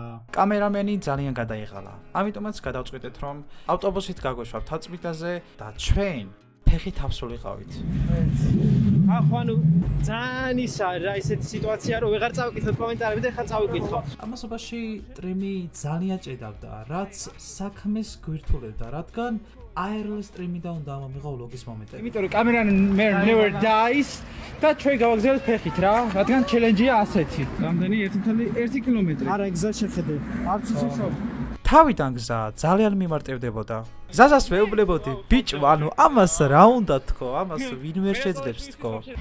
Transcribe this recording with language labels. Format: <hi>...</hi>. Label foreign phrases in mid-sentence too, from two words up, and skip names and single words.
<ka>კამერამენი ძალიან გადაიღალა. ამიტომაც გადავწყვიტეთ რომ ავტობუსით გაგვეშვათ თაწმიდაზე და ჩვენ ფეხით ავსულიყავით. ახლა ძალიან ისა რა ისეთი სიტუაცია რომ ვეღარ წავიკითხოთ კომენტარები და ხა წავიკითხავ. ამასობაში სტრიმი ძალიან ჭედავდა, რაც საქმეს გვირთულებდა, რადგან ARL სტრიმიდან უნდა მომიღო ვლოგის მომენტები. იმიტომ რომ</ka> <en>cameraman never dies</en> <ka>და ჩვენ გავაგზავნეთ ფეხით რა, რადგან ჩელენჯია ასეთი. რამდენი 1.1 კილომეტრი. არა, გზა შეხედე. არც ისე. თავიდან გზა ძალიან მიმარტივდებოდა. გზასაც მეუბნებოდი, ბიჭო, ანუ ამას რა უნდა თქო, ამას ვინმე შეძლებს თქო.</ka>